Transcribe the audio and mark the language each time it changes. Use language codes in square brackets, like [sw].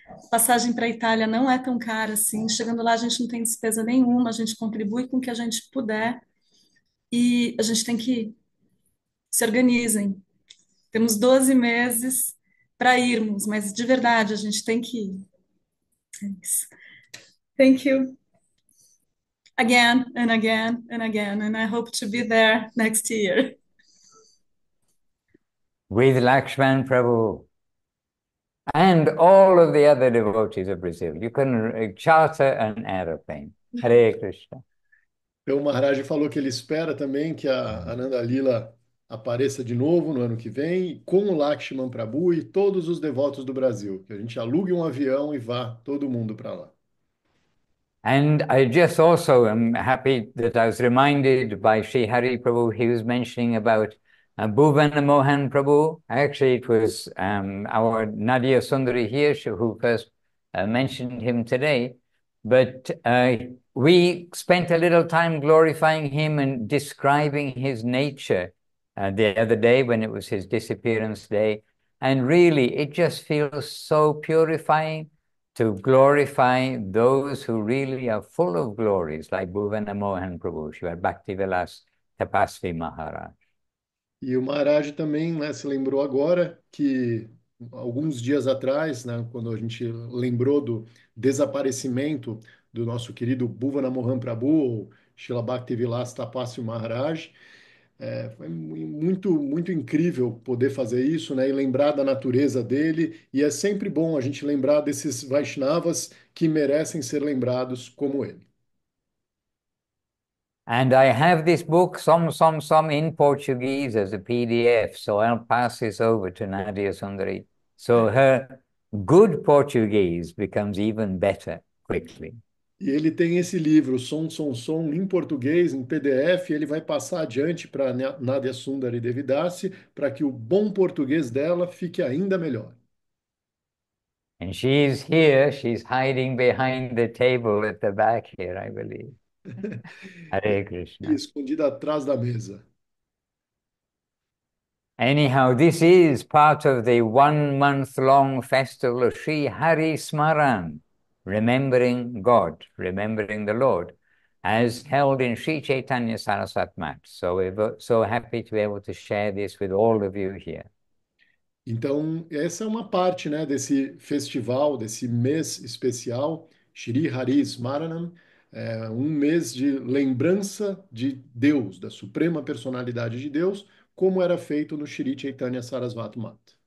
[pt] Passagem para a Itália não é tão cara assim, chegando lá a gente não tem despesa nenhuma, a gente contribui com o que a gente puder e a gente tem que ir. Se organizem. Temos 12 meses para irmos, mas de verdade a gente tem que ir. É isso. [en] Thank you again and again and again, and I hope to be there next year. With Lakshman Prabhu and all of the other devotees of Brazil. You can charter an aeroplane. Hare Krishna. [pt] Então, o Maharaj falou que ele espera também que a Ananda Lila apareça de novo no ano que vem, com o Lakshman Prabhu e todos os devotos do Brasil. Que a gente alugue um avião e vá todo mundo para lá. [en] And I just also am happy that I was reminded by Sri Hari Prabhu, he was mentioning about Bhuvan Mohan Prabhu. Actually, it was our Nadia Sundari here who first mentioned him today. But we spent a little time glorifying him and describing his nature the other day when it was his disappearance day. And really, it just feels so purifying to glorify those who really are full of glories, like Bhuvana Mohan Prabhu, Sri Bhaktivilas Tapasvi Maharaj. [pt] E o Maharaj também, né, se lembrou agora que alguns dias atrás, né, quando a gente lembrou do desaparecimento do nosso querido Bhuvanamohan Prabhu, ou Srila Bhaktivilas Tapasya Maharaj. Foi muito incrível poder fazer isso, né? E lembrar da natureza dele. E é sempre bom a gente lembrar desses Vaishnavas que merecem ser lembrados como ele. [en] And I have this book, some in Portuguese as a PDF, so I'll pass this over to Nadia Sundari. So her good Portuguese becomes even better quickly. [pt] E ele tem esse livro, Som, em português, em PDF, e ele vai passar adiante para Nadia Sundari Devidasi, para que o bom português dela fique ainda melhor. [en] And she's here, she's hiding behind the table at the back here, I believe. Hare Krishna. [pt] Escondida atrás da mesa. [en] Anyhow, this is part of the 1 month long festival of Sri Hari Smaran, remembering God, remembering the Lord, as held in Sri Chaitanya Saraswat Mat. So we're so happy to be able to share this with all of you here. [pt] Então, essa é uma parte, né, desse festival, desse mês especial, Shri Hari Smaranam, um mês de lembrança de Deus, da suprema personalidade de Deus, como era feito no Shri Chaitanya Saraswat Mat.